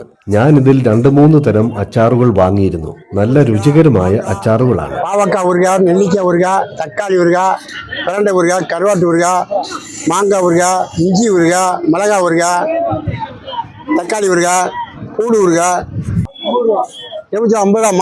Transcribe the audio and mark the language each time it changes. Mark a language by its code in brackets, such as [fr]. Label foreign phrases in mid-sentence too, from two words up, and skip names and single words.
[ml] ഞാൻ ഇതിൽ 2-3 തരം അച്ചാറുകൾ വാങ്ങിയിരുന്നു. നല്ല രുചികരമായ അച്ചാറുകളാണ്. [ta] பாவக்காய் ஊறுகாய், நெல்லிக்காய் ஊறுகாய், தக்காளி ஊறுகாய், பிரண்டை ஊறுகாய், கருவாட்டு ஊறுகாய், மாங்காய் ஊறுகாய், இஞ்சி ஊறுகாய், மிளகாய் ஊறுகாய், தக்காளி ஊறுகாய், பூடு ஊறுகாய். எவ்வளோ? 50 ரூபா.